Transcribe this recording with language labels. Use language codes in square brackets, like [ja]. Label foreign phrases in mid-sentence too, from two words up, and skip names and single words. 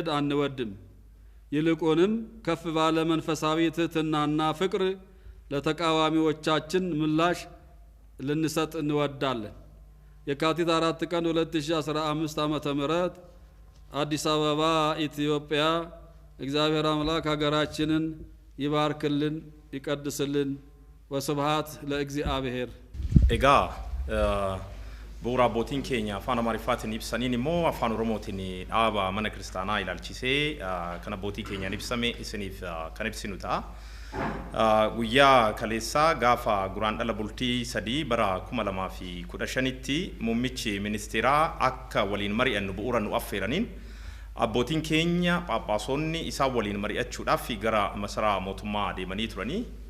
[am] አንወድም። ይልቁንም ከፍ ባለ መንፈሳዊ ትሕትናና ፍቅር ለተቃዋሚዎቻችን ምላሽ ልንሰጥ እንወዳለን። የካቲት 4 ቀን 2015 ዓመተ ምህረት አዲስ አበባ ኢትዮጵያ። እግዚአብሔር አምላክ ሀገራችንን ይባርክልን ይቀድስልን። ወስብሐት ለእግዚአብሔር። [om] ኤጋ bu'uura abbootiin keenya afaan Amaariffaatiin ibsaniin immoo afaan Oromootiin dhaaba mana kiristaanaa ilaalchisee kan abbootii keenyaan ibsame isiniif kan ibsinu ta'a. Guyyaa kaleessaa gaafa guraandhala bultii 3 bara 2015tti muummichi ministeeraa akka waliin mari'annu bu'uura nu affeeraniin abbootiin keenya phaaphaasonni isaan waliin mari'achuudhaaf gara masaraa mootummaa deemanii turanii.